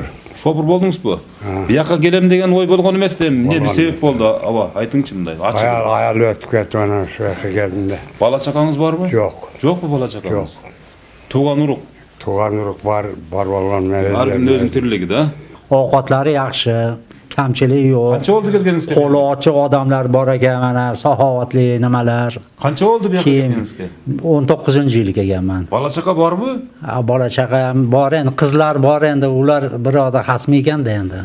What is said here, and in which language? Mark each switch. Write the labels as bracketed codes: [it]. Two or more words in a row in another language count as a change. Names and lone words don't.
[ky] Шопур болдуңузбу? Бияка келем деген ой болгон эмес да, эмне бир себеп болду, аба? Айтыңчы мындай, ачык. Аял өтүп кетти анан ушул жака келдимде. Бала чакаңыз барбы? Жок. Жокпу бала чакаңыз? Жок. Тууган урук. Тууган урук бар болгон менен. Ар кимдин өзүнүн тирилиги да. [uz] Ovqatlari yaxshi, kamchiligi yo'q. Qancha bo'ldi kelganingizga? Qo'li ochiq odamlar bor ekan, mana saxovatli nimalar. Qancha bo'ldi bu yoqqa kelganingizga? 19-yil kelganman. Bola chaqa bormi? Bola chaqa ham bor endi, qizlar bor endi, ular biroda xasmi ekanda endi.